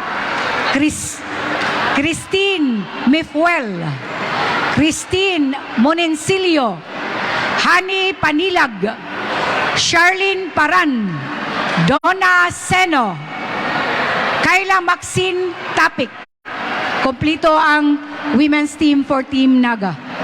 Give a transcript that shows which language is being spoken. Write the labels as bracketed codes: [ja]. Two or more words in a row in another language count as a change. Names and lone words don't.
[tl] Christine Mifuel, Christine Monencilio, Hani Panilag, Charlene Paran, Donna Seno, Kayla Maxine Tapik. Kompleto ang [en] women's team for Team Naga.